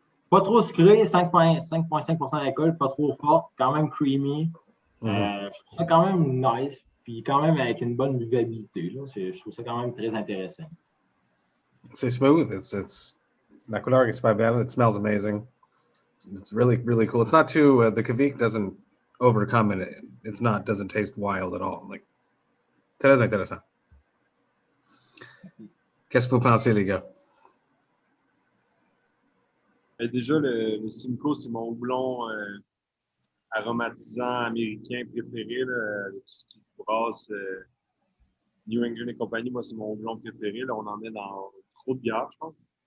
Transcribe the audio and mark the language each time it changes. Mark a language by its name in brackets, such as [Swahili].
[French] Pas trop sucré, 5,5% d'alcool, pas trop fort, quand même creamy. Je trouve ça quand même nice, puis quand même avec une bonne buvabilité. Là. Je trouve ça quand même très intéressant. C'est smooth. La couleur est super belle. [English] It smells amazing. It's really, really cool. It's not too, the Kvik doesn't overcome it. Doesn't taste wild at all. [French] Like, très intéressant. Qu'est-ce que vous pensez, les gars? Déjà, le Simcoe, c'est mon houblon aromatisant américain préféré, là, de tout ce qui se brasse. New England et compagnie, moi, c'est mon houblon préféré. Là, on en met dans trop de bière, je pense.